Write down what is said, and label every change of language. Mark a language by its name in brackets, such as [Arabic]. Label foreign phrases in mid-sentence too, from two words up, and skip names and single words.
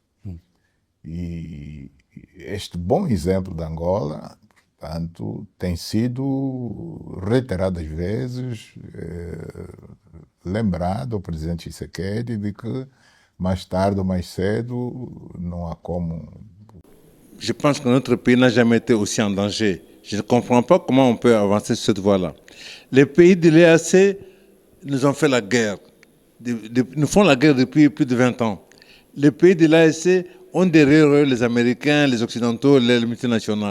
[Portuguese] E este bom exemplo da Angola, portanto, tem sido reiteradas vezes lembrado ao presidente Tshisekedi de que mais tarde ou mais cedo não há como... [French] Je pense que notre pays n'a jamais été aussi en danger. Je ne comprends pas comment on peut avancer sur cette voie-là. Les pays de l'EAC nous ont fait la guerre. Nous font la guerre depuis plus de 20 ans. Les pays de l'AEC ont derrière eux les Américains, les Occidentaux, les multinationales.